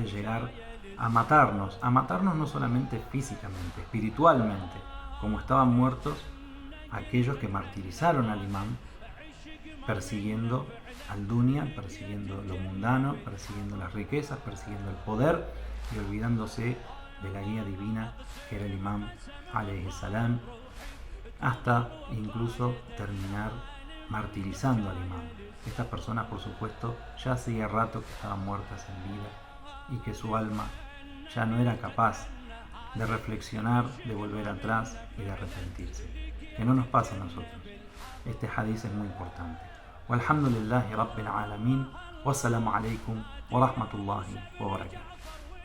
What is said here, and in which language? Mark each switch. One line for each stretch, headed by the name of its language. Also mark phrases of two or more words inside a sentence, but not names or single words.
Spanish: llegar a matarnos no solamente físicamente, espiritualmente, como estaban muertos aquellos que martirizaron al imam, persiguiendo al dunya, persiguiendo lo mundano, persiguiendo las riquezas, persiguiendo el poder y olvidándose de la guía divina que era el imam
Arabic: عليه السلام,
Spanish: hasta incluso terminar martirizando al imam. Estas personas, por supuesto, ya hacía rato que estaban muertas en vida y que su alma ya no era capaz de reflexionar, de volver atrás y de arrepentirse. Que no nos pase a nosotros. Este hadiz es muy importante.
Arabic: والحمد لله رب العالمين. والسلام عليكم ورحمة الله وبركاته.